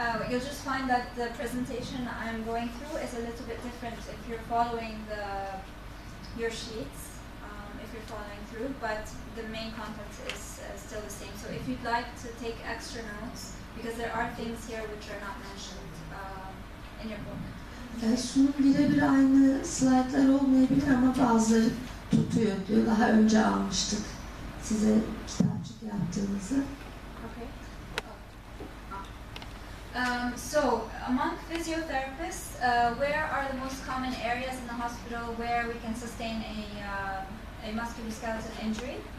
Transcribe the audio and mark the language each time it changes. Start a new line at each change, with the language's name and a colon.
English: You'll just find that the presentation I'm going through is a little bit different if you're following your sheets, if you're following through, but the main content is still the same. So if you'd like to take extra notes, because there are things here which are not mentioned in your book.
Turkish: Sunum birebir aynı slaytlar olmayabilir ama bazıları tutuyor diyor. Daha önce almıştık size kitapçık yaptığınızı.
English: Okay. So, among physiotherapists, where are the most common areas in the hospital where we can sustain a musculoskeletal injury?